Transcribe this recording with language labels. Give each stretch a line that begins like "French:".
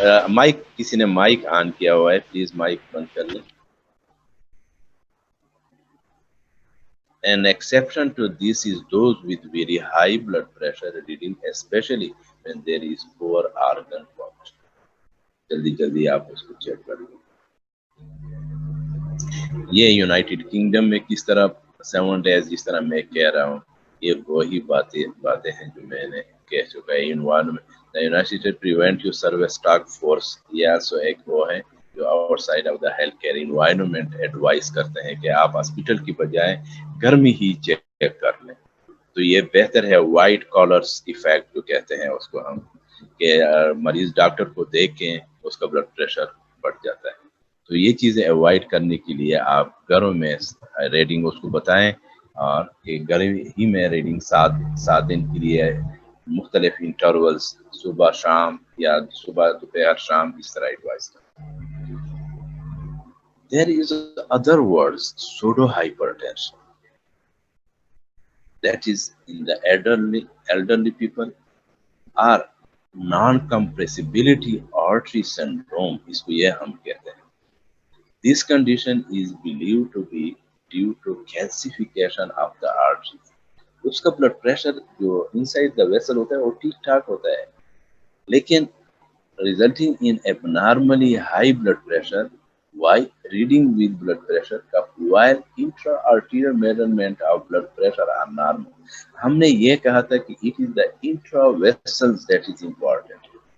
Hindi: Mic किसी ने mic on किया हुआ है, प्लीज माइक बंद कर लें.
English: An exception to this is those with very high blood pressure reading, especially when there is poor organ function.
Hindi: जल्दी जल्दी आप उसको चेक कर लो. ये यूनाइटेड किंगडम में किस तरह
English: 7 days
Hindi: जिस तरह मैं कह रहा हूँ, ये वही बातें हैं जो मैंने कह चुका है. Environment, the United state prevent you service task force, या सो एक वो है जो
English: outside of the health care environment
Hindi: advice करते हैं कि आप हॉस्पिटल की बजाय घर में ही चेक कर लें. तो ये बेहतर है. वाइट कॉलर्स इफेक्ट जो कहते हैं उसको हम, कि मरीज डॉक्टर को देख के उसका ब्लड प्रेशर बढ़ जाता है. तो ये चीजें अवॉइड करने के लिए आप घरों में रीडिंग उसको बताएं, और घर ही में रीडिंग 7 दिन के लिए मुख्तलिफ इंटरवल्स, सुबह शाम या सुबह दोपहर शाम, इस तरह एडवाइस करें.
English: There is other words, pseudo hypertension, that is in the elderly people, or non-compressibility artery syndrome,
Hindi: इसको ये हम कहते हैं.
English: This condition is believed to be due to calcification of the arteries.
Hindi: उसका ब्लड प्रेशर जो
English: inside the vessel
Hindi: होता है वो ठीक ठाक होता है, लेकिन
English: Resulting in abnormally high blood pressure. Why? Reading with blood pressure cuff while intra-arterial measurement of blood pressure are normal.
Hindi: हमने ये कहा था कि
English: it is the intravessels that is important.